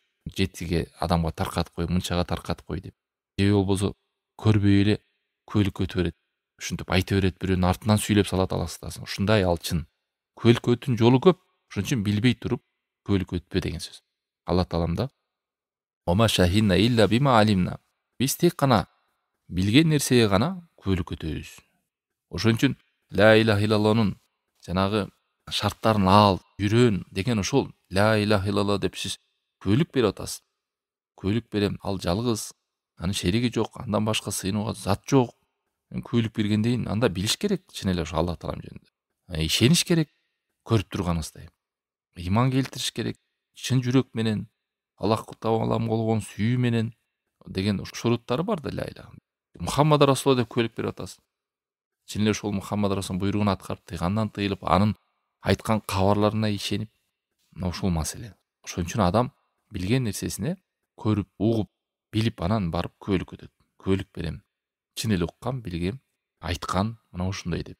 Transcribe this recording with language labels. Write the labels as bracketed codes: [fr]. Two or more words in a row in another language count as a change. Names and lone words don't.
[ky] Жетиге адамга таркатып кой, мынчага таркатып кой деп. Же болбосо көрбөй эле күбөлүккө өтө берет. Ушинтип айта берет, бирөөнүн артынан сүйлөп салат, Алла сактасын. Ушундай ал чын. Күбөлүккө өтүүнүн жолу көп. Ошон үчүн билбей туруп күбөлүккө өтпө деген сөз. [ar] Алла Таалам وما شهدنا إلا بما علمنا. [ky] Биз тек гана билген нерсеге гана күбөлүккө өтөбүз. Ошон үчүн ла илаха иллаллахнын жанагы шарттарын ал, үйрөн деген ошол [ar] لا إله إلا الله [ky] деп сиз күбөлүк берип атасыз. Күбөлүк берем, ал жалгыз, анын шериги жок, андан башка сыйынууга зат жок. Күбөлүк бергенден анда билиш керек чын эле ошо Алла Таалам жөнүндө. Ишениш керек көрүп турганыбыздай. Иман келтириш керек чын жүрөк менен, Аллах Тааламга болгон сүйүү менен деген шуруттары бар да [ar] لا إله. محمد رسول الله [ky] деп күбөлүк берип атасыз. Чын эле ошол Мухаммад Расулдун буйругун аткарып, тыйгандан тыйылып, анын айткан кабарларына ишенип, ушул маселе. Ошон үчүн адам билген нерсесине көрүп, угуп, билип анан барып күбөлүк өтөт. Күбөлүк берем. Чын эле уккан, билгем, айткан мына ушундай деп.